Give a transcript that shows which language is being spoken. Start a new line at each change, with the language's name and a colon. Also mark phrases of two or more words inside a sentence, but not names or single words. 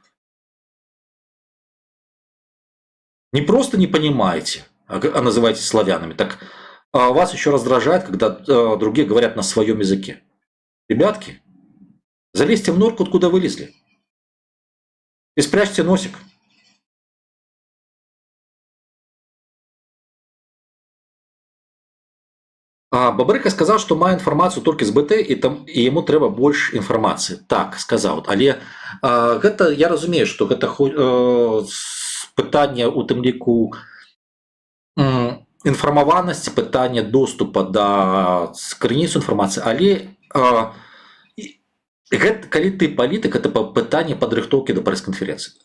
Russian: Не просто не понимаете, а называете славянами, так вас еще раздражает, когда другие говорят на своем языке. Ребятки, залезьте в норку, откуда вылезли, и спрячьте носик.
Belarusian: Бабрыка сказал, что мае інфармацыю толькі з БТ і яму трэба больш інфармацыі. Так сказаў, але гэта я разумею, што гэта пытанне у тым ліку інфармаванасці, пытанне доступа да крыніц інфармацыі, але гэта, калі ты палітык, это пытанне падрыхтоўкі да прэс-канферэнцыі.